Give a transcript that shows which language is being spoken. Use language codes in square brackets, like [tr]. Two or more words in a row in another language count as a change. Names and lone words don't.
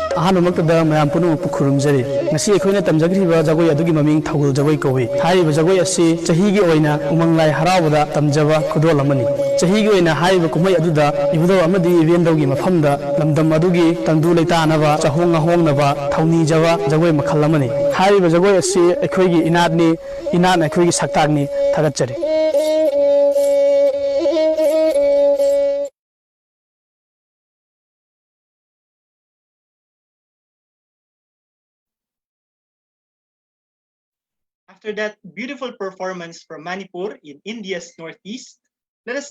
[mni] ꯑꯍꯥꯟꯕꯃꯛꯇꯗ ꯃꯌꯥꯝ ꯄꯨꯝꯅꯃꯛꯄꯨ ꯈꯨꯔꯨꯝꯖꯔꯤ ꯉꯁꯤ ꯑꯩꯈꯣꯏꯅ ꯇꯝꯖꯈ꯭ꯔꯤꯕ ꯖꯒꯣꯏ ꯑꯗꯨꯒꯤ ꯃꯃꯤꯡ ꯊꯧꯒꯜ ꯖꯒꯣꯏ ꯀꯧꯏ ꯍꯥꯏꯔꯤꯕ ꯖꯒꯣꯏ ꯑꯁꯤ ꯆꯍꯤꯒꯤ ꯑꯣꯏꯅ ꯎꯃꯪ ꯂꯥꯏ ꯍꯔꯥꯎꯕꯗ ꯇꯝꯖꯕ ꯈꯨꯗꯣꯜ ꯑꯃꯅꯤ ꯆꯍꯤꯒꯤ ꯑꯣꯏꯅ ꯍꯥꯏꯔꯤꯕ ꯀꯨꯝꯍꯩ ꯑꯗꯨꯗ ꯏꯕꯨꯙꯧ ꯑꯃꯗꯤ ꯏꯕꯦꯟꯗꯧꯒꯤ ꯃꯐꯝꯗ ꯂꯝꯗꯝ ꯑꯗꯨꯒꯤ ꯇꯪꯗꯨ ꯂꯩꯇꯥꯅꯕ ꯆꯥꯍꯣꯡ ꯉꯥꯍꯣꯡꯅꯕ ꯊꯧꯅꯤꯖꯕ ꯖꯒꯣꯏ ꯃꯈꯜ ꯑꯃꯅꯤ ꯍꯥꯏꯔꯤꯕ ꯖꯒꯣꯏ ꯑꯁꯤ ꯑꯩꯈꯣꯏꯒꯤ ꯏꯅꯥꯠꯅꯤ ꯏꯅꯥꯠꯅ ꯑꯩꯈꯣꯏꯒꯤ ꯁꯛꯇꯥꯛꯅꯤ ꯊꯥꯒꯠꯆꯔꯤ [en] After that beautiful performance from Manipur in India's northeast, let us